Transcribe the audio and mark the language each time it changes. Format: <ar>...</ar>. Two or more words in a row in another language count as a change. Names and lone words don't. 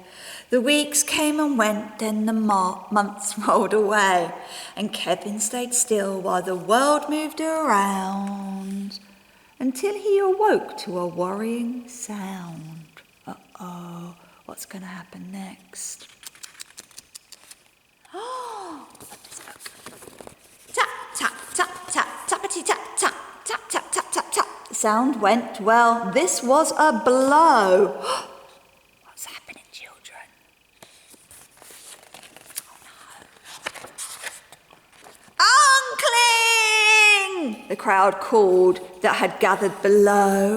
<en>The weeks came and went, then the months rolled away, and Kevin stayed still while the world moved around, until he awoke to a worrying sound. Uh-oh, what's going to happen next? Oh, tap, tap, tap, tap, tappity tap, tap, tap, tap, tap, tap, tap. The sound went, well, this was a blow. What's happening, children? Oh no. Uncling! The crowd called that had gathered below.</en>